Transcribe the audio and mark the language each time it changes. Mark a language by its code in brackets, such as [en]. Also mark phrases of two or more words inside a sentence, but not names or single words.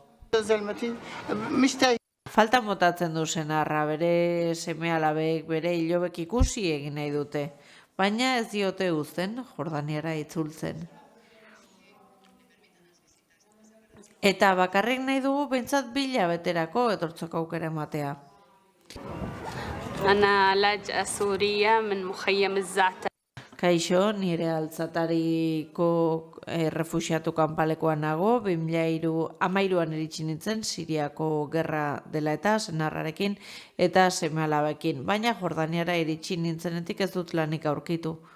[eu] Falta motatzen du senarra, bere seme-alabek, bere ilobek ikusi egin nahi dute. Baina ez diote uzten Jordaniara itzultzen. Eta bakarrik nahi dugu behintzat 2 hilabeterako etortzeko aukera ematea. [ar] أنا لاجئة سورية من مخيم الزعتر. [eu] Kaixo, nire Al-Zatariko errefuxiatu kanpalekoan nago, 2013an iritsi nintzen Siriako gerra dela eta senarrarekin eta seme-alabekin, baina Jordaniara iritsi nintzenetik ez dut lanik aurkitu.